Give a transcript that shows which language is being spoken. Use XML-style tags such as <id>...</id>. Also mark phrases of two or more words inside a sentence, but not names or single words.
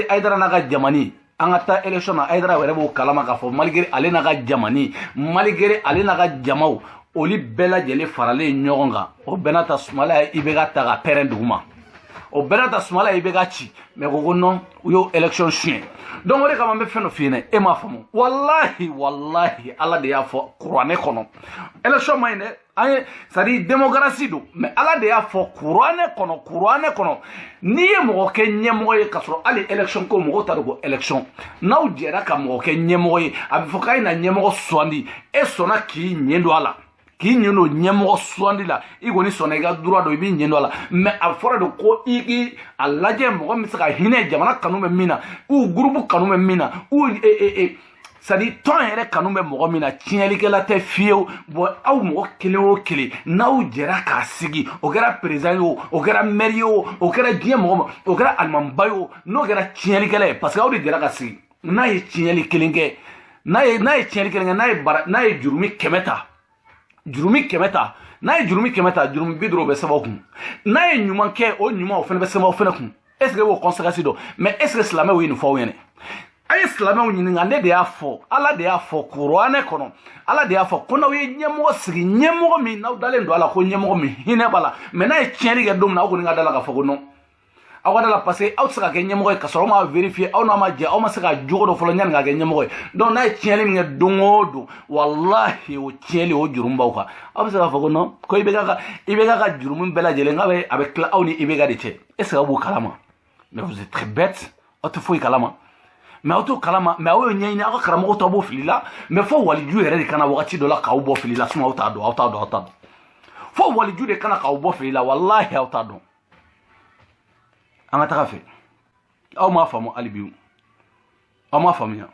<bm>Haidara n'a ka jamani an ka taa élection na Haidara yɛrɛ b'o kalama k'a fɔ malgré ale n'a ka jamani malgré ale n'a ka jamaw olu bɛɛ lajɛlen faralen ɲɔgɔn kan o bɛɛ n'a ta Sumala i bɛ ka ta ka pɛrɛn duguma o bɛɛ n'a ta Sumala i bɛ ka ci mais ko non u y'o élection suɲɛ donc o de kama n bɛ fɛn dɔ f'i ɲɛna e m'a faamu wallahi ala de y'a fɔ kuranɛ kɔnɔ élection ma ɲi dɛ an ye</bm> <fr>c'est à dire démocratie</fr> <bm>don mais ala de y'a fɔ kuranɛ kɔnɔ n'i ye mɔgɔ kɛ ɲɛmɔgɔ ye k'a sɔrɔ hali élection ko mɔgɔw t'a dɔn ko élection n'aw jɛra ka mɔgɔ kɛ ɲɛmɔgɔ ye a bɛ fɔ k'a ye na ɲɛmɔgɔ sugandi e sɔnna k'i ɲɛ don a la k'i ɲɛ don ɲɛmɔgɔ sugandi la i kɔni sɔnna i ka droit don i b'i ɲɛ don a la mais a fɔra de ko i a lajɛ mɔgɔ min bɛ se ka hinɛ jamana kanu bɛ min na</bm> <fr>ou groupe</fr> <bm>kanu bɛ min na</bm> <fr>ou c'est à dire</fr> <bm>tɔn yɛrɛ kanu bɛ mɔgɔ min na tiɲɛlikɛla tɛ fiyewu bon aw mɔgɔ kelen o kelen n'aw jɛra k'a sigi o kɛra président ye o kɛra maire ye o kɛra diɲɛ mɔgɔ ma o kɛra alimanba ye o n'o kɛra tiɲɛlikɛla ye</bm> <fr>parce que</fr> <bm>aw de jɛra ka sigi n'a ye tiɲɛli kelen kɛ n'a ye tiɲɛli kelen kɛ n'a ye jurumi 100 ta n'a ye jurumi 100 ta jurumi 50 bɛ sɛbɛn o kun n'a ye ɲuman kɛ o ɲuman o fana bɛ sɛbɛn o fana kun</bm> <fr>est ce que</fr> <bm>o conséquence dɔn</bm> <fr>mais est ce que</fr> <bm>silamɛw ye nin fɔ aw ɲɛna a ye silamɛw ɲininka ne de y'a fɔ ala de y'a fɔ kuranɛ kɔnɔ ala de y'a fɔ ko n'aw ye ɲɛmɔgɔ sigi ɲɛmɔgɔ min n'aw dalen don a la ko ɲɛmɔgɔ min hinɛ b'a la mais n'a ye tiɲɛli kɛ don min na aw kɔni ka da la k'a fɔ ko non aw ka da la</bm> <fr>parce que</fr> <bm>aw tɛ se ka kɛ ɲɛmɔgɔ ye ka sɔrɔ aw ma vérifier aw n'a ma jɛ aw ma se ka jogo dɔ fɔlɔ yanni ka kɛ ɲɛmɔgɔ ye donc n'a ye tiɲɛli min kɛ don o don wallahi o tiɲɛli o jurumi b'aw kan aw bɛ se k'a fɔ ko non ko IBK ka jurumi bɛɛ lajɛlen a bɛ tila aw ni IBK de cɛ</bm> <fr>est ce que</fr> <bm>aw b'o kalama</bm> <fr>mais vous êtes très bête</fr> <bm>aw tɛ foyi kalama mais aw t'o kalama mais aw y'o ɲɛɲini aw ka karamɔgɔ tɔ b'o fili la mais fo waliju yɛrɛ de kana wagati dɔ la k'aw bɔ fili la sinon aw t'a dɔn fo waliju de kana k'aw bɔ fili la wallahi aw t'a dɔn an ka taga fɛ aw m'a faamu hali bi aw m'a faamuya</bm>